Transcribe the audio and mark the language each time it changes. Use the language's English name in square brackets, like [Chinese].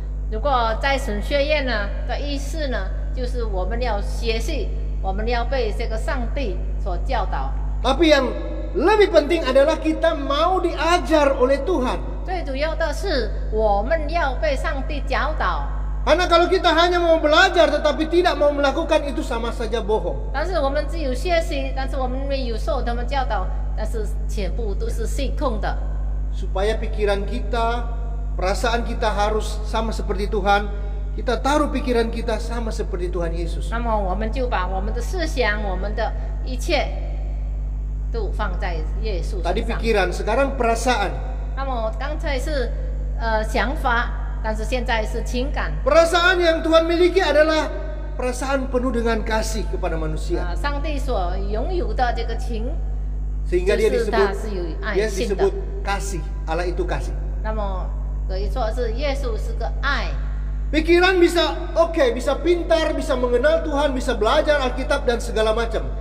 [Chinese] 如果在神学院呢的意思呢，就是我们要学习，我们要被这个上帝所教导。 [Indonesian] Tapi yang lebih penting adalah kita mau diajar oleh Tuhan. [Chinese] 最主要的是我们要被上帝教导。 [Indonesian] Karena kalau kita hanya mau belajar tetapi tidak mau melakukan, itu sama saja bohong. [Chinese] 但是我们只有学习，但是我们没有受他们教导，但是全部都是虚空的。 [Indonesian] Supaya pikiran kita, perasaan kita harus sama seperti Tuhan, kita taruh pikiran kita sama seperti Tuhan Yesus. [Chinese] 那么我们就把我们的思想，我们的一切都放在耶稣 [Indonesian] Tadi [Chinese] 身上。 [Indonesian] pikiran, sekarang perasaan. [Chinese] 那么刚才是想法，但是现在是情感。 [Indonesian] Perasaan yang Tuhan miliki adalah perasaan penuh dengan kasih kepada manusia. [Chinese] 上帝所拥有的这个情， [Indonesian] Sehingga dia [Chinese] 就是 [Indonesian] disebut [Chinese] 他是有爱心的。 [Indonesian] kasih. Allah itu kasih. [Chinese] 那么可以说是耶稣是个爱。 [Indonesian] Pikiran bisa bisa pintar, bisa mengenal Tuhan, bisa belajar Alkitab dan segala macam.